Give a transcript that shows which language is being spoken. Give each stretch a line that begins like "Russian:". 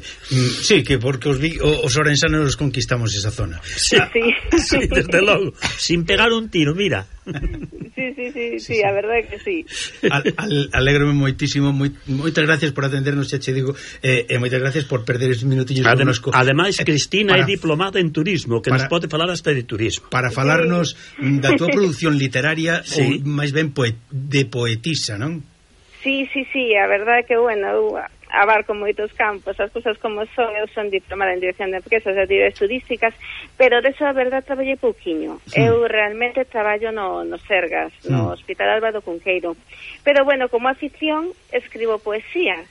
Galician: Sí, que porque os orensanos los conquistamos esa zona. Sí, sí.
Spanish: Sí, desde luego, sin pegar un tiro, mira.
Galician: Sí, a verdade que sí. Alégrome moitísimo, moitas gracias por atendernos, xa che digo, e moitas gracias por perder os minutillos de nosco. Ademais, Cristina é diplomada en turismo, que nos pode falar hasta de turismo. Para falarnos da túa producción literaria, sí, ou máis ben de poetisa, non? Sí, a verdade que, bueno, abarco moitos campos, as cousas como son, eu son diplomada en dirección de empresas, de actividades turísticas, pero de eso, a verdade, traballei pouquiño. Sí. Eu realmente traballo no Sergas, no Hospital Álvaro Cunqueiro. Pero, bueno, como afición, escribo poesía.